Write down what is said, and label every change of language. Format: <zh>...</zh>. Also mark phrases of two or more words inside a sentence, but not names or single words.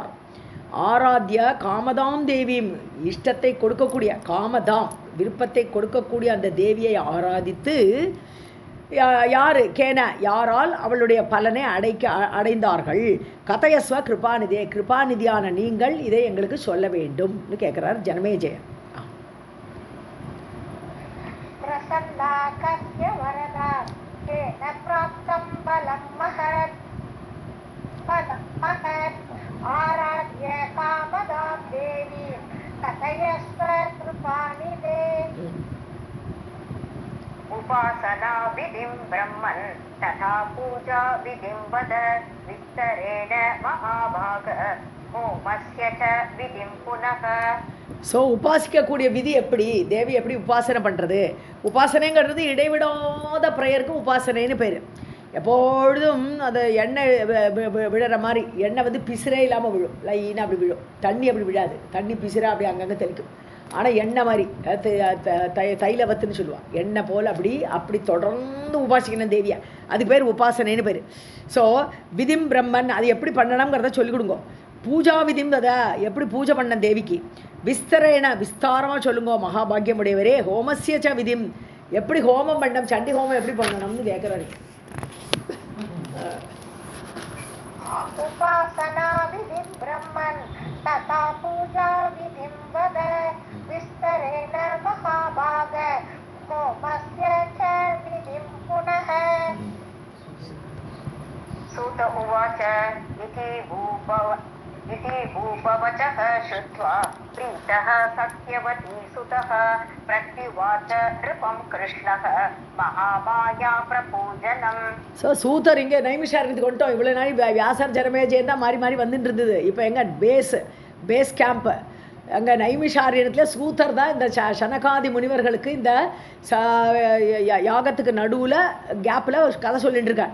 <sa>आराध्य कामदाम्</sa> <ta>தேவியும், இஷ்டத்தை கொடுக்கக்கூடிய காமதாம் விருப்பத்தை கொடுக்கக்கூடிய அந்த தேவியை ஆராதித்து யார் கேன யாரால் அவளுடைய பலனை அடைந்தார்கள்.</ta> <sa>कथयस्व कृपानिधे,</sa> <ta>கிருபாநிதியான நீங்கள் இதை எங்களுக்கு சொல்ல வேண்டும்னு கேட்குறார் ஜனமேஜயன்.</ta> <sa>आराध्य कामदां देवी कथयस्व कृपानिधे. उपासना विधिं ब्रह्मन् तथा पूजा विधिं वद विस्तरेण महाभाग होमस्य च विधिं पुनः.</sa> <ta>ஸோ உபாசிக்கக்கூடிய விதி எப்படி, தேவி எப்படி உபாசனை பண்ணுறது? உபாசனைங்கிறது இடைவிடாத ப்ரேயருக்கு உபாசனைன்னு பேர். எப்பொழுதும் அது எண்ணெய் விழுற மாதிரி, எண்ணெய் வந்து பிசிறே இல்லாமல் விழும், லைனாக அப்படி விழும். தண்ணி அப்படி விழாது, தண்ணி பிசிறா அப்படி அங்கங்கே தெளிக்கும். ஆனால் எண்ணெய் மாதிரி தைலவத்துன்னு சொல்லுவாள், எண்ணெய் போல் அப்படி தொடர்ந்து உபாசிக்கணும் தேவியை. அதுக்கு பேர் உபாசனைன்னு பேர். ஸோ</ta> <sa>विधिं ब्रह्मन्,</sa> <ta>அது எப்படி பண்ணணுங்கிறத சொல்லிக் கொடுங்க.</ta> <sa>पूजा विधिं</sa> <ta>அதை எப்படி பூஜை பண்ண தேவிக்கு. விஸ்தரேன, விஸ்தாரமாக சொல்லுங்க மகாபாகியம் உடையவரே.</ta> <sa>होमस्य च विधिं,</sa> <ta>எப்படி ஹோமம் பண்ணணும், சண்டி ஹோமம் எப்படி பண்ணணும்னு கேட்குறாரு.</ta> <sa>उपासना विधिं ब्रह्मन् तथा पूजा विधिं वद विस्तरेण महाभाग होमस्य च विधिं पुनः. सूत उवाच इति भूपवचः श्रुत्वा प्रीतः सत्यवती सुतः प्रत्युवाच नृपं कृष्णः महामाया प्रपूजनम्.</sa> <ta>ஸோ சூத்தர் இங்கே நைமிஷாரண்யத்துக்கு வந்துட்டோம். இவ்வளோ நாள் வியாசர் ஜனமேஜயன் தான் மாறி வந்துட்டு இருந்தது. இப்போ எங்கே</ta> <en>base camp</en> <ta>அங்கே நைமிஷாரண்யத்தில் சூத்தர் தான் இந்த சனகாதி முனிவர்களுக்கு இந்த யாகத்துக்கு நடுவில் கேப்பில் கதை சொல்லிட்டு இருக்கார்.</ta>